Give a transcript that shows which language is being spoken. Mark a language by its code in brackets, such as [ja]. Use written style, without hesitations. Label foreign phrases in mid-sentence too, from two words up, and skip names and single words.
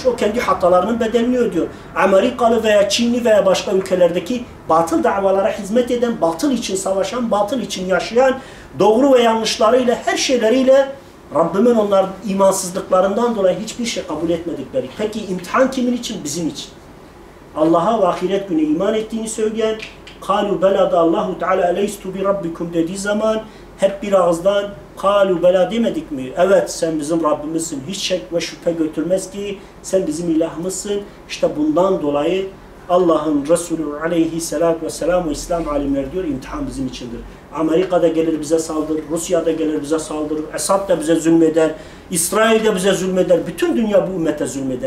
[tr] O kendi hatalarının bedelini ödüyor. Amerikalı veya Çinli veya başka ülkelerdeki batıl davalara hizmet eden, batıl için savaşan, batıl için yaşayan, doğru ve yanlışlarıyla, her şeyleriyle Rabbimin onların imansızlıklarından dolayı hiçbir şey kabul etmedikleri. Peki imtihan kimin için? Bizim için. Allah'a ve ahiret günü iman ettiğini söyleyen, [ar] قَالُوا بَلَا [tr] da Allahu Teala [ar] اَلَيْسْتُ بِرَبِّكُمْ [tr] dediği zaman hep bir ağızdan [ar] قَالُوا بَلَا [tr] demedik mi? Evet sen bizim Rabbimizsin. Hiç şek ve şüphe götürmez ki sen bizim ilahımızsın. İşte bundan dolayı Allah'ın Resulü [ar] عليه الصلاة والسلام [tr] ve İslam alimleri diyor imtihan bizim içindir. Amerika'da gelir bize saldırır, Rusya'da gelir bize saldırır, Esad da bize zulmeder, İsrail de bize zulmeder, bütün dünya bu ümmete zulmeder.